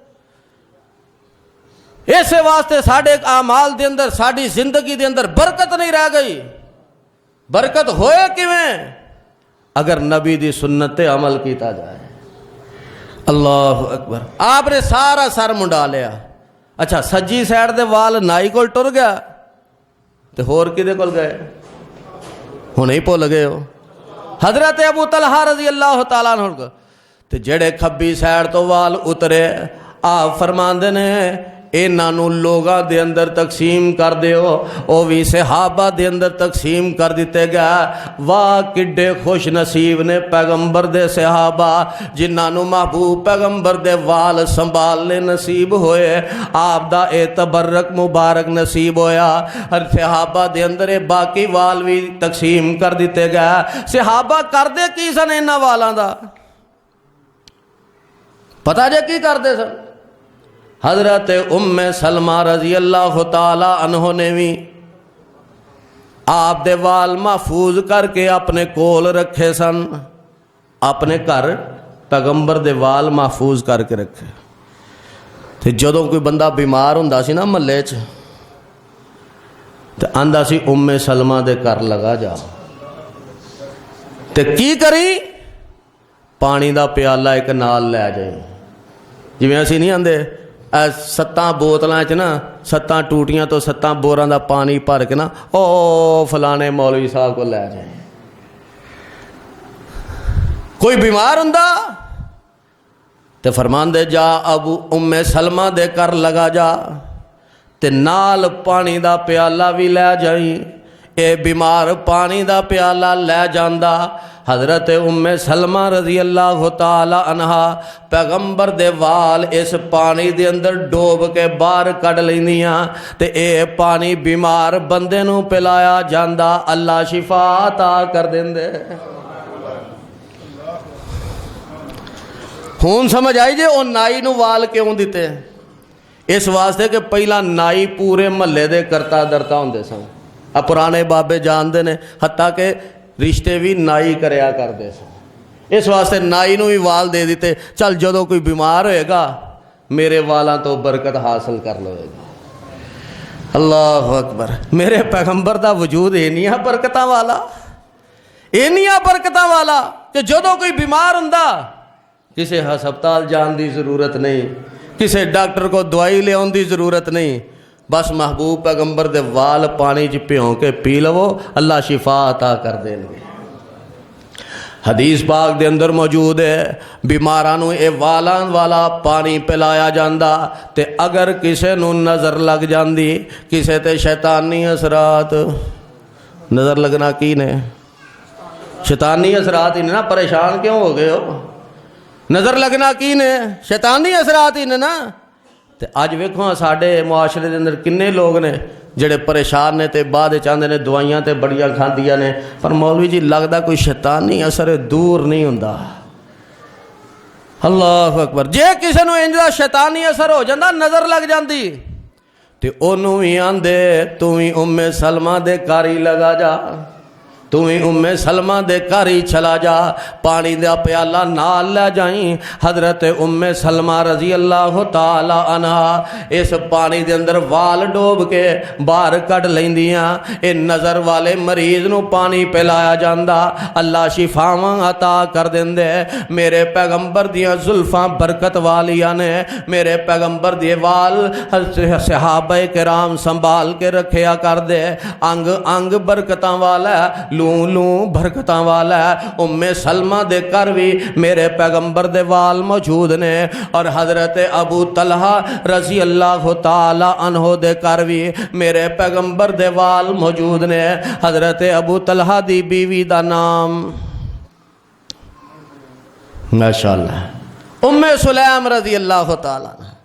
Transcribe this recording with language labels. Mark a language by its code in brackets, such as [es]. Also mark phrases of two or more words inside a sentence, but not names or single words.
[pa] اسے واسطے ساڈے اعمال دے اندر ساڈی زندگی دے اندر برکت نہیں رہ گئی. برکت ہوئے کیویں؟ اگر نبی دی سنت تے عمل کیتا جائے. [ar] اللہ اکبر. [pa] آپ نے سارا سر منڈا لیا. اچھا سجی سائڈ دے وال نائی کول ٹر گیا تے ہور کدے کول گئے؟ ہنے ہی بھول گئے ہو حضرت ابو طلحہ [ar] رضی اللہ تعالیٰ عنہ. [pa] تے جڑے کھبی سائڈ تو وال اترے آپ فرماندے نے انہاں لوگاں دے اندر تقسیم کر دیو. او بھی صحابہ دے اندر تقسیم کر دیتے گئے. واہ کڈے خوش نصیب نے پیغمبر دے صحابہ جنہاں نو محبوب پیغمبر دے وال سنبھالنے نصیب ہوئے، آپ دا اے تبرک مبارک نصیب ہویا. ہر صحابہ دے اندر باقی وال بھی تقسیم کر دیتے گئے. صحابہ کر دے کی سن انہاں والاں دا؟ پتہ جے کی کر دے سن؟ حضرت ام سلمہ [ar] رضی اللہ تعالی عنہ [pa] نے بھی آپ دے وال محفوظ کر کے اپنے کول رکھے سن. اپنے گھر پیغمبر دے وال محفوظ کر کے رکھے. تے جدوں کوئی بندہ بیمار ہوندا سی نا محلے چ تے آندا سی ام سلمہ دے گھر لگا جا. تے کی کری؟ پانی دا پیالہ ایک نال لے جائے. جویں اسی نہیں آندے 7 بوتلاں چ نا 7 ٹوٹیاں تو 7 بوراں دا پانی بھر کے نا او فلانے مولوی صاحب کو لے جائے. کوئی بیمار ہوندا تے فرماندے جا ابو ام سلمہ دے کر لگا جا تے نال پانی دا پیالہ بھی لے جائیں. اے بیمار پانی دا پیالہ لے جاندا. حضرت ام سلمہ [ar] رضی اللہ تعالی عنہ [pa] پیغمبر دے وال اس پانی دے اندر ڈوب کے باہر کڈ لیندیاں تے اے پانی بیمار بندے نو پلایا جاندا. [ar] اللہ شفا [pa] عطا کر دیندے. ہون سمجھ آئی جے او نائی نو وال کیوں دیتے؟ اس واسطے کہ پہلا نائی پورے محلے دے کرتا درتا ہوندے سن. پرانے بابے جانتے ہیں، حتیٰ کہ رشتے بھی نائی کریا کرتے سن، اس واسطے نائی نو بھی وال دے دیتے، چل جدو کوئی بیمار ہوئے گا میرے والاں تو برکت حاصل کر لے گا۔ [ar] اللہ اکبر، [pa] میرے پیغمبر دا وجود اینیاں برکتاں والا، اینیاں برکتاں والا کہ جدو کوئی بیمار ہوندا کسے ہسپتال جان دی ضرورت نہیں، کسے ڈاکٹر کو دوائی لے آن دی ضرورت نہیں، بس محبوب پیغمبر دے وال پانی چ بھیوں کے پی لو، اللہ شفا عطا کر دیں گے۔ حدیث پاک دے اندر موجود ہے بیماراں نوں اے والاں والا پانی پلایا جاندا، تے اگر کسے نوں نظر لگ جاندی، کسے تے شیطانی اثرات، نظر لگنا کی نے؟ شیطانی اثرات ہی نے نا، پریشان کیوں ہو گئے ہو؟ نظر لگنا کی نے؟ شیطانی اثرات ہی نے نا۔ تے اج ویکھو ساڈے معاشرے دے اندر کنے لوگ نے جڑے پریشان نے تے بعد چاہتے نے دوائیاں تے بڑیاں کھاندیاں نے، پر مولوی جی لگدا کوئی شیطانی اثر دور نہیں ہوندا۔ [ar] اللہ اکبر، [pa] جے کسے نوں انج دا شیطانی اثر ہو جاندا، نظر لگ جاندی، تے اونوں وی آندے تو وی ام سلمہ دے گھر ہی لگا جا، تو ہی ام سلمہ دے گھر ہی چلا جا، پانی دا پیالہ نال لے جائیں۔ حضرت ام سلمہ [ar] رضی اللہ تعالی عنہ [pa] اس پانی دے اندر وال ڈوب کے باہر کڈ لیندیاں، اے نظر والے مریض نو پانی پلایا جاندا، اللہ شفاواں عطا کر دیندے۔ میرے پیغمبر دیاں زلفاں برکت والیاں نے، میرے پیغمبر دی وال صحابہ کرام سنبھال کے رکھیا کر دے، انگ انگ برکتاں والا، لوں لوں برکتاں والا ہے۔ ام سلمہ دے کر بھی میرے پیغمبر دے وال موجود نے، اور حضرت ابو طلحہ [ar] رضی اللہ تعالی عنہ [pa] دے کر بھی میرے پیغمبر دے وال موجود نے۔ حضرت ابو طلحہ دی بیوی دا نام ماشاءاللہ ام سلیم [ar] رضی اللہ تعالی عنہ۔